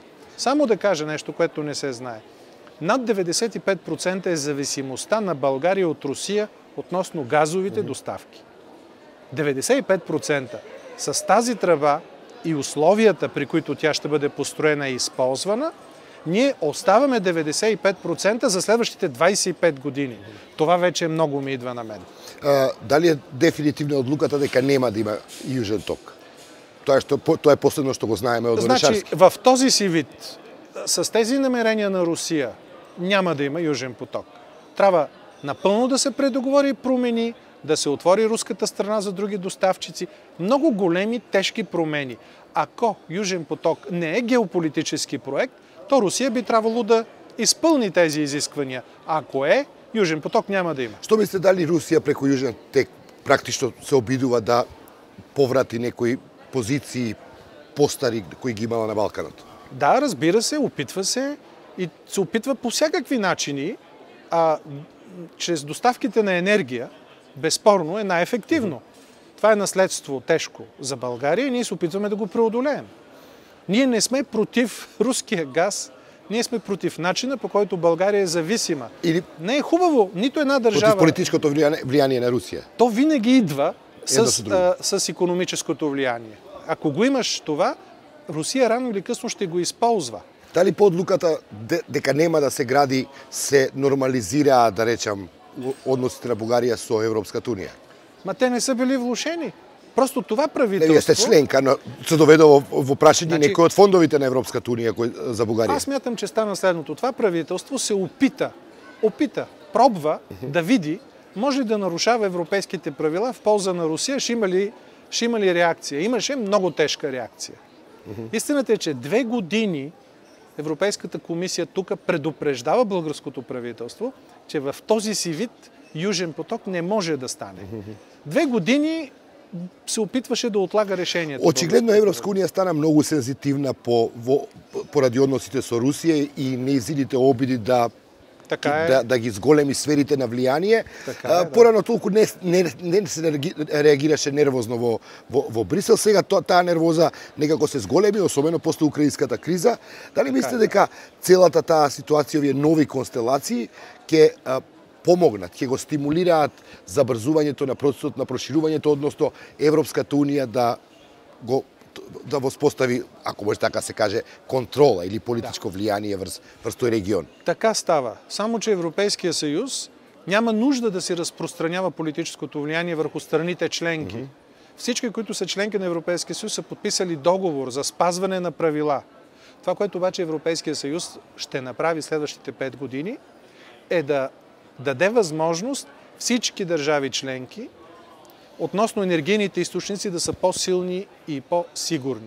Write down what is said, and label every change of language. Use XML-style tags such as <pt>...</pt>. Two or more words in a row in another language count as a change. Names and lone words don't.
<bg>Само да кажа нещо, което не се знае. Над 95% е зависимостта на България от Русия относно газовите доставки. 95%. С тази тръба и условията, при които тя ще бъде построена и използвана, ние оставаме 95% за следващите 25 години. Това вече много ми идва на мен.</bg> <mk>Дали е дефинитивна одлуката дека нема да има Южен ток? Тоа е последно што го знаеме од Орешарски.</mk> <bg>Значи, в този си вид, с тези намерения на Русия, няма да има Южен поток. Трябва напълно да се предоговори и промени, да се отвори руската страна за други доставчици. Много големи, тежки промени. Ако Южен поток не е геополитически проект, то Русия би трябвало да изпълни тези изисквания. Ако е, Южен поток няма да има.</bg> <mk>Што мислите, дали Русија преку Южен тек практично се обидува да поврати некои позиции постари кои ги имала на Балканот?</mk> <bg>Да, разбира се, опитва се и се опитва по всякакви начини, чрез доставките на енергия, безспорно е най-ефективно. Това е наследство тежко за България и ние се опитваме да го преодолеем. Ние не сме против руския газ, ние сме против начина, по който България е зависима. Не е хубаво нито една държава... Против политическото влияние на Русия. То винаги идва с икономическото влияние. Ако го имаш това, Русия рано или късно ще го използва.</bg> <mk>Дали по одлуката дека нема да се гради се нормализира, да речам, односите на Бугарија со Европската унија?</mk> <bg>Ма те не са били влошени. Просто това правителство...</bg> <mk>Вие сте членка, но се доведува во прашање некои од фондовите на Европската унија за Бугарија.</mk> <bg>Аз смятам, че стана следното. Това правителство се пробва да види, може ли да нарушава европейските правила в полза на Русия, ще има ли реакция. Имаше много тежка реакция. Истината е, че 2 години Европейската комисия тук предупреждава българското правителство, че в този си вид Южен поток не може да стане. 2 години се опитваше да отлага решението.</bg> <mk>Очигледно Европска унија стана многу сензитивна поради односите со Русија и нејзините обиди да ги зголеми сферите на влијание. Порано толку не се реагираше нервозно во Брисел. Сега таа нервоза некако се зголеми, особено после украинската криза. Дали мислите дека целата таа ситуација, овие нови констелации ќе помогнат, ќе го стимулираат забрзувањето на процесот на проширувањето, односно Европската унија да воспостави, ако може така се каже, контрола или политичко влијание врз тој регион?</mk> <bg>Така става. Само че Европейския съюз няма нужда да се разпространява политическото влияние върху страните членки. Всички, които са членки на Европейския съюз, са подписали договор за спазване на правила. Това, което обаче Европейския съюз ще направи следващите 5 години, е да даде възможност всички държави членки относно енергийните източници да са по-силни и по-сигурни.</bg>